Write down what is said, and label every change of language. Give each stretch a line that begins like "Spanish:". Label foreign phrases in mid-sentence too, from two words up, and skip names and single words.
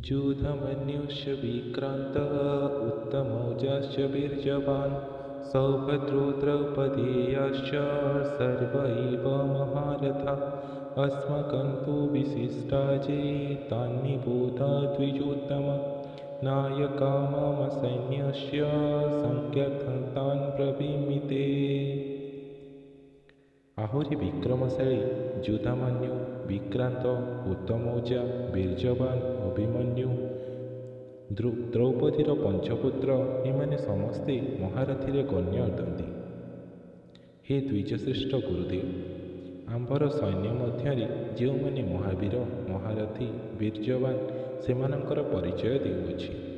Sanskrit: युधमन्युश्च विक्रान्तः उत्तमौजाश्च वीर्यवान् सौभद्रो द्रौपदेयाश्च सर्व एव महारथा अस्माकं तु विशिष्टाजे तान्निबोध द्विजोत्तम नायका मम सैन्यस्य संज्ञार्थं तान् ब्रवीमि।
Odia: ଆହୁରି ବିକ୍ରମଶାଳୀ ଯୁଧାମନ୍ୟୁ, ବିକ୍ରାନ୍ତ, ଉତ୍ତମୌଜା, ବୀର୍ଯ୍ୟବାନ, ଅଭିମନ୍ୟୁ, ଦ୍ରୌପଦୀର ପଞ୍ଚପୁତ୍ର ଏମାନେ ସମସ୍ତେ ମହାରଥୀରେ ଗଣ୍ୟ ଅଟନ୍ତି। ହେ ଦ୍ୱିଜଶ୍ରେଷ୍ଠ ଗୁରୁଦେବ, ଆମ୍ଭର ସୈନ୍ୟ ମଧ୍ୟରେ ଯେଉଁମାନେ ମହାବୀର, ମହାରଥୀ, ବୀର୍ଯ୍ୟବାନ ସେମାନଙ୍କର ପରିଚୟ ଦେଉଅଛି।